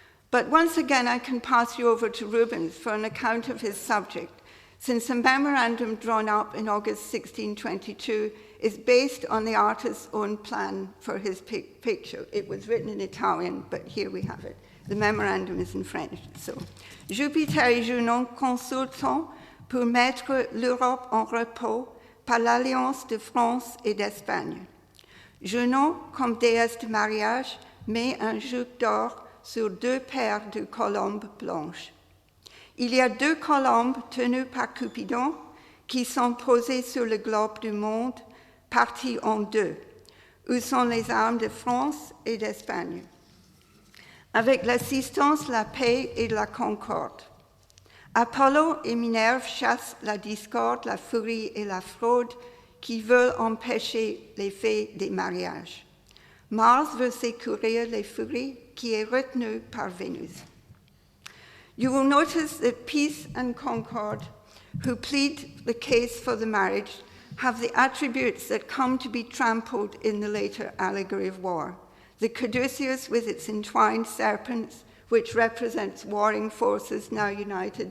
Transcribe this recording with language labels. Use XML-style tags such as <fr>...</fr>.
<en>But once again, I can pass you over to Rubens for an account of his subject, since a memorandum drawn up in August 1622 is based on the artist's own plan for his picture. It was written in Italian, but here we have it. The memorandum is in French.</en> <fr>So, Jupiter et Junon consultent pour mettre l'Europe en repos par l'alliance de France et d'Espagne. Junon, comme déesse de mariage, met un joug d'or sur deux paires de colombes blanches. Il y a deux colombes tenues par Cupidon qui sont posées sur le globe du monde, parties en deux, où sont les armes de France et d'Espagne, avec l'assistance, la paix et la concorde. Apollo et Minerve chassent la discorde, la furie et la fraude qui veulent empêcher l'effet des mariages. Mars veut secourir les furies qui est retenue par Vénus.</fr> <en>You will notice that peace and concord, who plead the case for the marriage, have the attributes that come to be trampled in the later allegory of war. The caduceus with its entwined serpents, which represents warring forces now united.</en>